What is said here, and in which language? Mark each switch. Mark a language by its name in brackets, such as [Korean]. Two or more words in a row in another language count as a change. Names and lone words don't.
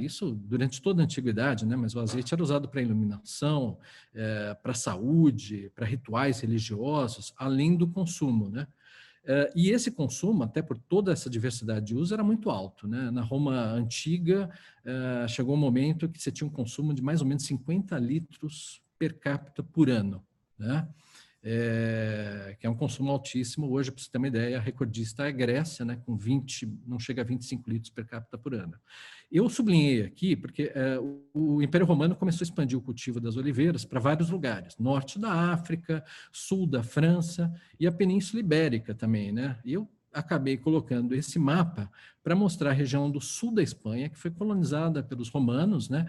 [Portuguese] Isso durante toda a antiguidade, né? Mas o azeite era usado para iluminação, para saúde, para rituais religiosos, além do consumo, né? E esse consumo, até por toda essa diversidade de uso, era muito alto, né? Na Roma antiga, chegou um momento que você tinha um consumo de mais ou menos 50 litros per capita por ano, né? Que é um consumo altíssimo. Hoje, para você ter uma ideia, a recordista é a Grécia, né, com 20, não chega a 25 litros per capita por ano. Eu sublinhei aqui porque o Império Romano começou a expandir o cultivo das oliveiras para vários lugares, norte da África, sul da França e a Península Ibérica também, né? E eu acabei colocando esse mapa para mostrar a região do sul da Espanha, que foi colonizada pelos romanos, né?